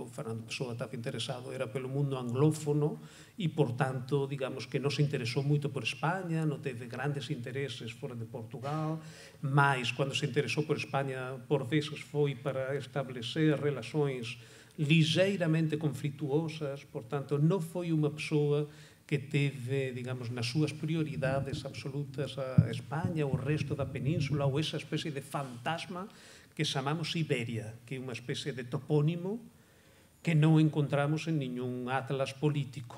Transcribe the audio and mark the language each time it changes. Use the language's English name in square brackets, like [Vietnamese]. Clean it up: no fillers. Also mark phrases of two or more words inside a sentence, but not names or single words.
[Portuguese] O Fernando Pessoa estava interessado, era pelo mundo anglófono e, portanto, digamos que não se interessou muito por Espanha, não teve grandes interesses fora de Portugal, mas quando se interessou por Espanha, por vezes foi para estabelecer relações ligeiramente conflituosas, portanto, [Galician] non foi unha persoa que teve, digamos, nas súas prioridades absolutas a España, o resto da península, ou esa especie de fantasma que chamamos Iberia, que é unha especie de topónimo que non encontramos en ningún atlas político.